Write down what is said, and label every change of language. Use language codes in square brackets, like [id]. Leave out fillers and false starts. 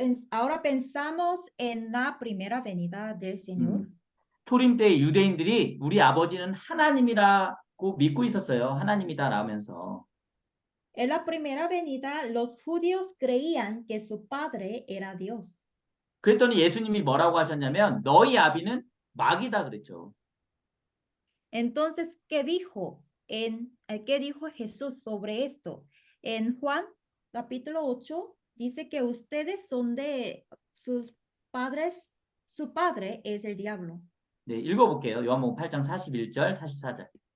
[es] Ahora pensamos en la primera venida del Señor. [ko] 초림 때 유대인들이 우리 아버지는 하나님이라고 믿고 있었어요. 하나님이다 라면서. [es] En la primera venida, los judíos creían que su padre era Dios. [ko] 그랬더니 예수님이 뭐라고 하셨냐면 너희 아비는 마귀다 그랬죠. [es] Entonces, ¿qué dijo Jesús sobre esto? En Juan capítulo 8 dice que ustedes son de sus padres, su padre es el diablo. [ko] 네, 읽어볼게요. 요한복음 8장 41절, 44절.